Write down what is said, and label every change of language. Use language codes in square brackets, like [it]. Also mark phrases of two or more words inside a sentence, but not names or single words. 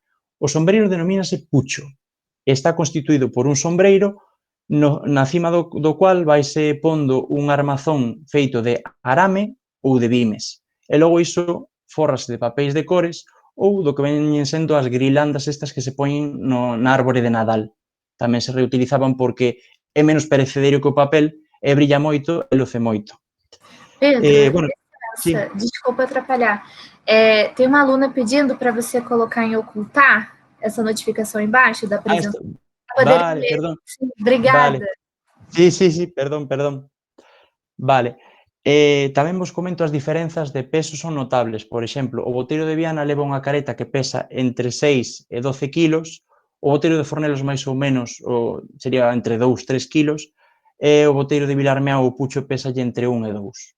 [gl] O sombreiro denomínase pucho e está constituído por un sombreiro na cima do cual vaise pondo un armazón feito de arame ou de vimes. E logo iso fórrase de papéis de cores ou do que veñen sendo as grilandas estas que se poñen na árbore de Nadal. Tamén se reutilizaban porque é menos perecedero que o papel e brilla moito e luce moito. Pedro, Bueno, sí. [pt] desculpa atrapalhar. Tem uma aluna pedindo para você colocar em ocultar essa notificação embaixo da apresentação. [gl] Vale, perdón. [pt] Sim, obrigada. [gl] Vale. Sí, perdón. Vale. Tamén vos comento as diferenzas de peso son notables. Por exemplo, o boteiro de Viana leva unha careta que pesa entre 6 e 12 kilos, o boteiro de Fornelos máis ou menos sería entre 2-3 kilos, e o boteiro de Vilarmeao o pucho pesa entre 1 e 2.